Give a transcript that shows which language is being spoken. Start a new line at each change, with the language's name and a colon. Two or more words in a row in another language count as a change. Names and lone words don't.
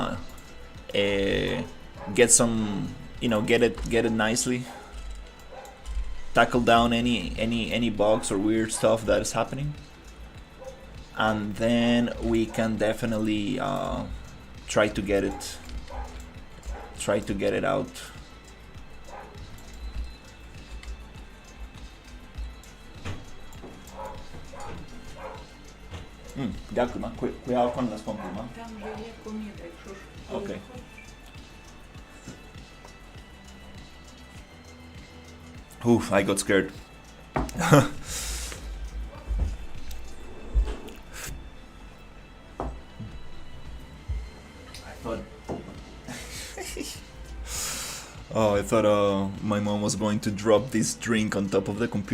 English: get some, get it nicely, tackle down any bugs or weird stuff that is happening, and then we can definitely try to get it out.
Ukrainian: Дякую, ма.
Spanish: Cuidado con las compras, ma.
Ukrainian: Там же є коміда, якщо ж Окей.
English: Oof, I got scared. Oh, I thought my mom was going to drop this drink on top of the computer.